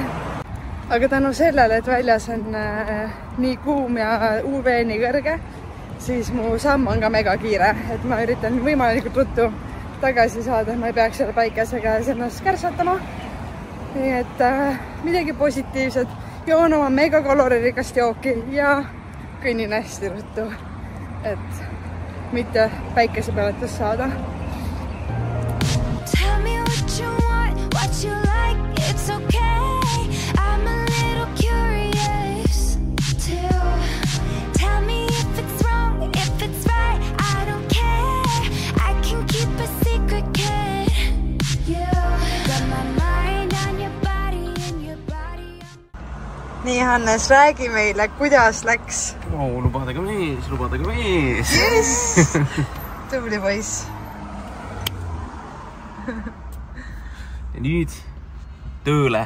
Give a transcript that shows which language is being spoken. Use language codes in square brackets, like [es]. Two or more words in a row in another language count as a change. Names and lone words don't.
[et] Aga tänu sellele, et väljas on nii kuum ja UV nii kõrge, siis mu samm on ka mega kiire, et ma üritan võimalikult ruttu tagasi saada, et ma ei peaks selle päikesega ennast kärsatama. Nii et midagi positiivset, joon oma mega kaloririkast jooki ja kõnnin hästi ruttu, et mitte päikesepõletus saada. [en] Tell me what you want, what you like, it's okay. I'm a little curious too. Tell me if it's wrong, if it's right, I don't care. I can keep a secret, kid. You got my mind [et] nii, Hannes, räägi meile, kuidas läks? Lubadega mees. Yes! Tubli poiss. Ja nüüd tööle.